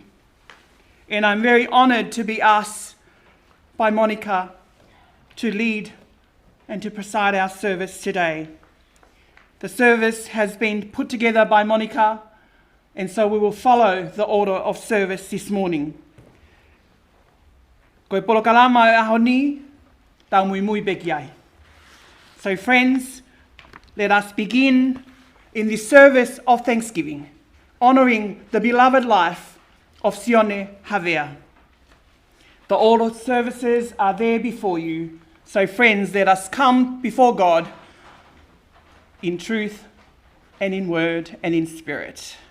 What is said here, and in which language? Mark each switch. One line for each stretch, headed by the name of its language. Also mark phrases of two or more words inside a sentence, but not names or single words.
English: And I'm very honoured to be asked by Monica to lead and to preside our service today. The service has been put together by Monica, and so we will follow the order of service this morning.
Tongan: Koe polokalama e aho ni, tau Moimoi beki ai.
English: So friends, let us begin in the service of thanksgiving, honouring the beloved life of Jione Havea. The order services are there before you, so friends, let us come before God in truth and in word and in spirit.